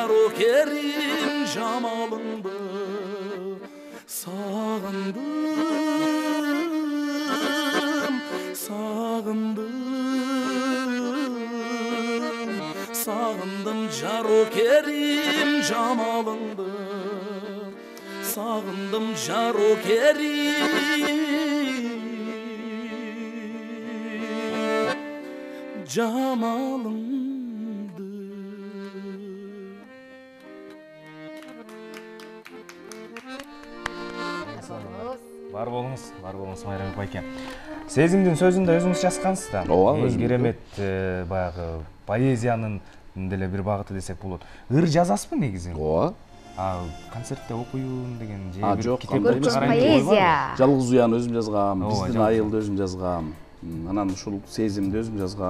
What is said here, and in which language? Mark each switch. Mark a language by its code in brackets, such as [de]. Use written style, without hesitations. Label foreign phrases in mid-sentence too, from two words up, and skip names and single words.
[kk] жарокерим жамалыңды сағындым сағындым жарокерим жамалыңды сағындым жарокерим жамалыңды. [ky] Бар болыңыз Майрамбек байке. Сезимдин сөзүндө өзүңүз жазгансыз да. Эң керемет баягы поэзиянын деле бир багыты десек болот. Ыр жазасызбы негизи? Ооба. Концертте окуюун деген же Жок, көркөм поэзия. Жалгыз уян өзүм жазгам, биздин айылды өзүм жазгам. Анан ушул сезимди өзүм жазгам.